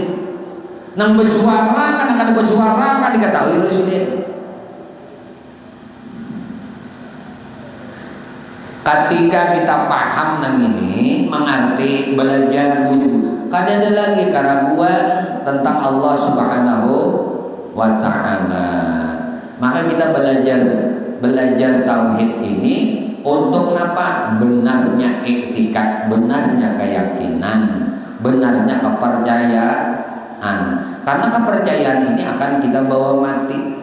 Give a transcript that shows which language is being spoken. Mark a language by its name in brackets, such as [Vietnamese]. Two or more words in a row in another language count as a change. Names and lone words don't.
[Banjar] Nang bersuara kah, nang kada bersuara kah diketahui oleh sidin. Ketika kita paham nang ini, mengerti, belajar, kada ada lagi keraguan tentang Allah [Arabic] سبحانه وتعالى. [Indonesian] Maka kita belajar tauhid ini untuk apa? Benarnya iktikad, benarnya keyakinan, benarnya kepercayaan. Karena kepercayaan ini akan kita bawa mati.